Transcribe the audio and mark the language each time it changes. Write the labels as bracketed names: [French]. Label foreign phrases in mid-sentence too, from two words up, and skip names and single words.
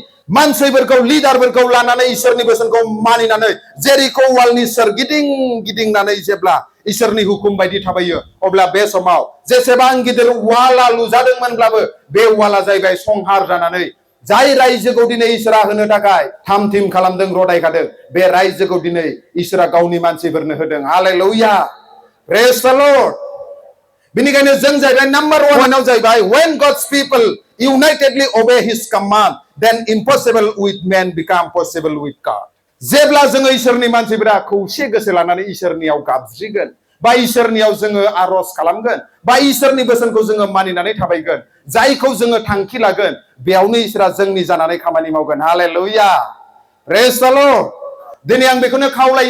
[Bodo] मानसिफोरखौ लिडारफोरखौ लानानै इसोरनि बोसोनखौ मानिनानै जेरिको वालनि सोरगिदिं गिदिंनानै जेब्ला इसोरनि हुकुम बायदि थाबायो अब्ला बे समाव जेसेबां गिदिर वाला लुजादोंमोनब्लाबो बे वाला जाहैबाय संहार जानानै जाय रायजोखौ दिनै इसोरा होनो थाखाय थाम थिम खालामदों रदायखादों बे रायजोखौ दिनै इसोरा गावनि मानसिफोरनो होदों [English] Hallelujah praise the Lord [Bodo] बेनिखायनो जों जाहैबाय नाम्बार 1 जाहैबाय [English] when God's people unitedly obey his command then impossible with man become possible with [Bodo] God जेब्ला जोङो इसोरनि मानसिफोरा खौसे गोसो लानानै इसोरनियाव गाबज्रिगोन बा इसोरनियाव जोङो आरज खालामगोन बा इसोरनि बोसोनखौ जोङो मानिनानै थाबायगोन जायखौ जोङो थांखि लागोन बेयावनो इसोरा जोंनि जानानै खामानि मावगोन [English] Hallelujah praise the Lord [Bodo] दिनै आं बेखौनो खावलायो